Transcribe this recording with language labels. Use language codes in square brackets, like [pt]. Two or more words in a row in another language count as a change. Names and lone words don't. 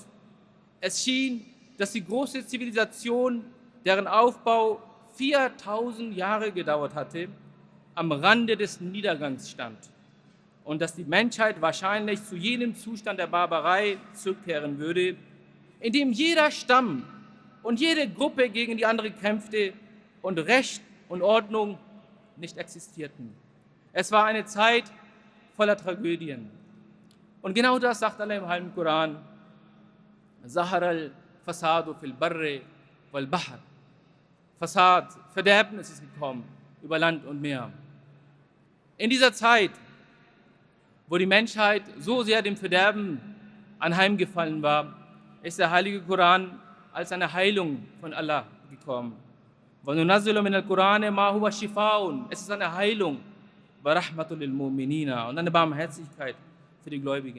[de] Es schien, dass die große Zivilisation, deren Aufbau 4000 Jahre gedauert hatte, am Rande des Niedergangs stand und dass die Menschheit wahrscheinlich zu jenem Zustand der Barbarei zurückkehren würde, in dem jeder Stamm und jede Gruppe gegen die andere kämpfte und Recht und Ordnung nicht existierten. Es war eine Zeit voller Tragödien. Und genau das sagt Allah im Heiligen Koran: [ar] ظهر الفساد في البر والبحر. [de] Fasad, Verderbnis ist gekommen über Land und Meer. In dieser Zeit, wo die Menschheit so sehr dem Verderben anheimgefallen war, ist der Heilige Koran als eine Heilung von Allah gekommen. Es ist eine Heilung und eine Barmherzigkeit für die Gläubigen.